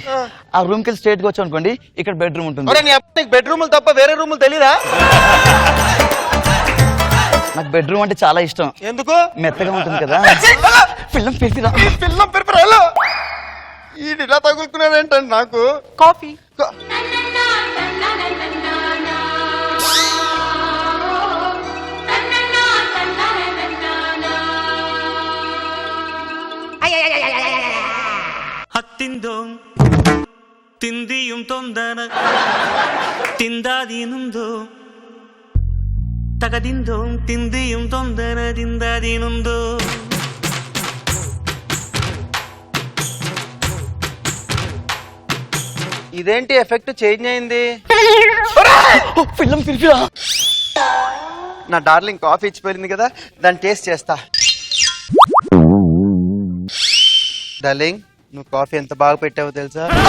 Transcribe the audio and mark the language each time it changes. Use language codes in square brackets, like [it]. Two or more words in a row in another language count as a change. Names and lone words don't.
[te] ఆ రూమ్ కి స్ట్రేట్ గా వచ్చి అనుకోండి, ఇక్కడ బెడ్రూమ్ ఉంటుంది. బెడ్రూమ్ తప్ప వేరే రూములు తెలీదా? నాకు బెడ్రూమ్ అంటే చాలా ఇష్టం. ఎందుకు? మెత్తగా ఉంటుంది కదా. పిల్లం పెరిపిరా, పిల్లం పెరిపిరా. ఇలా తగులుకున్నావేంటండి నాకు? కాఫీ. ಹತ್ತಿಂದೋ ತಿಂದಿಯುಂ ತೊಂದನ ತಿಂದಾದೀನುಂದೋ ತಗದಿಂದೋ ತಿಂದಿಯುಂ ತೊಂದನ ತಿಂದಾದೀನುಂದೋ. ఇదేంటి [en] effect change [te] అయింది? పిల్లం పిలిపిరా. నా డార్లింగ్ కాఫీ ఇచ్చిపోయింది కదా, దాన్ని టేస్ట్ చేస్తా. డార్లింగ్ నువ్వు కాఫీ ఎంత బాగా పెట్టావో తెలుసా?